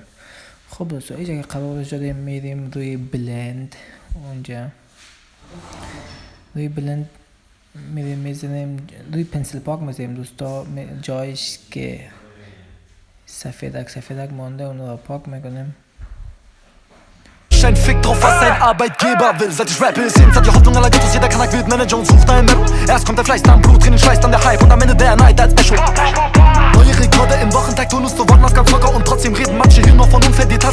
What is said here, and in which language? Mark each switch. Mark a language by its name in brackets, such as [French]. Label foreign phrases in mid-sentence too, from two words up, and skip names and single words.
[Persian] خب دوستا اینجا که قرارش دادیم میریم روی بلند، اونجا روی بلند میریم میزنیم روی پنسل پاک میزنیم دوستا، جایش که سفیدک مانده اون رو پاک میکنیم. [German] Ein Fick drauf, was ein Arbeitgeber will. Seit ich rappe, ist jeden Tag die Hoffnung aller Ghettos. Jeder Kanak wird Manager und sucht einen Map. Erst kommt der Fleiß, dann Blut, Tränen, Schweiß, dann der Hype und am Ende der Neid als Echo. Neue Rekorde im Wochentakt, Tonus zu Worten, ganz locker und trotzdem reden manche hier noch von unfair Details.